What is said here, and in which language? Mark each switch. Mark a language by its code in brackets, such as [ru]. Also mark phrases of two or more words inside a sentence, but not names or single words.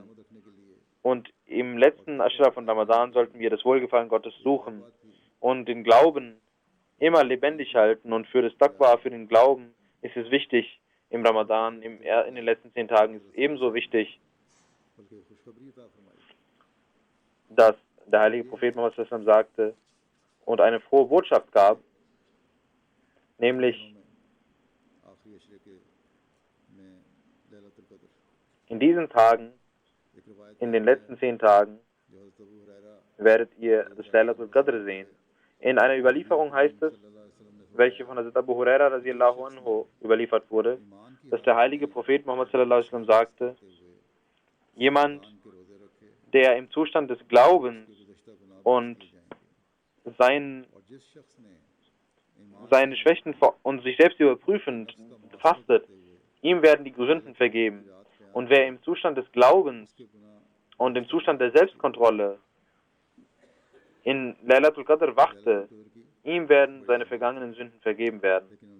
[de] Und im letzten Ashra von Ramadan sollten wir das Wohlgefallen Gottes suchen und den Glauben immer lebendig halten. Und für das Taqwa, für den Glauben ist es wichtig, im Ramadan, in den letzten 10 Tagen ist es ebenso wichtig, dass der heilige Prophet Muhammad [ar] صلى الله عليه وسلم [de] sagte und eine frohe Botschaft gab, nämlich in diesen Tagen, in den letzten 10 Tagen, werdet ihr das Laylatul Qadr sehen. In einer Überlieferung heißt es, welche von Hazrat Abu Huraira [ar] رضي الله عنه [de] überliefert wurde, dass der heilige Prophet Muhammad [ar] صلى الله عليه وسلم [de] sagte, jemand, der im Zustand des Glaubens und seine Schwächen und sich selbst überprüfend fastet, ihm werden die Sünden vergeben. Und wer im Zustand des Glaubens und im Zustand der Selbstkontrolle in Laylatul Qadr wachte, ihm werden seine vergangenen Sünden vergeben werden.